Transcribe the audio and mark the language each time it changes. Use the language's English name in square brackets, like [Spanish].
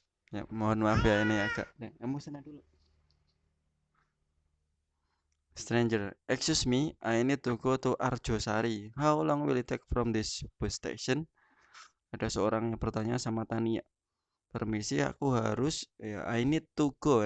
[Indonesian] Ya, mohon maaf ya, ini agak kamu sana dulu. [English] Stranger, excuse me, I need to go to Arjosari. How long will it take from this bus station? [Indonesian] Ada seorang yang bertanya sama Tania. Permisi, aku harus ya, [English] I need to go.